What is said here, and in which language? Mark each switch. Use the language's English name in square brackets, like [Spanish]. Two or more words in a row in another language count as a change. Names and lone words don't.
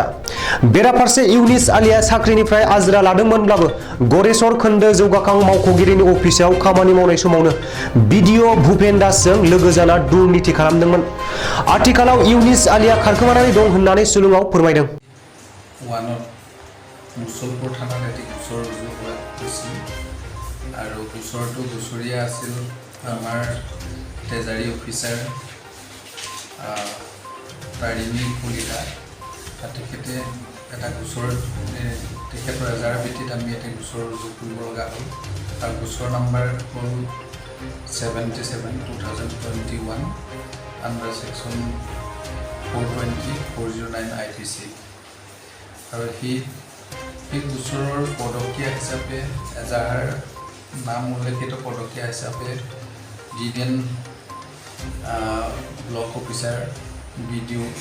[Bodo] बेराफारसे इउनिस आलीया साख्रिनिफ्राय आजिरा लादोंमोनब्लाबो गरेस्वर खोन्दो जौगाखां मावख'गिरिनि अफिसाव खामानि मावनाय समावनो भिडिअ भुपेन दासजों लोगो जाना दुर्नीति खालामदोंमोन। आथिखालाव इउनिस आलीया खारखोमानानै दं होननानै सुलुङाव फोरमायदों। [Assamese] মুছলপুৰ থানাত एটি গোচৰ ৰুজু হৈছিল আৰু গোচৰটো গোচৰীয়া আছিল আমাৰ [English] treasury officer [Assamese] তাৰিণী কলিতা। তেখেতে এটা গোচৰ তেখেতৰ এজাৰ ভিত্তিত আমি এটা গোচৰ ৰুজু কৰিব লগা হ'ল আৰু গোচৰ নাম্বাৰ হ'ল 77/2021 [English] under section 420/409 IPC [Assamese] আৰু সেই গোচৰৰ পদকীয়া হিচাপে এজাহাৰ নাম উল্লেখিত পদকীয়া হিচাপে ডিভিএন [English] block officer [Assamese] বিডিঅ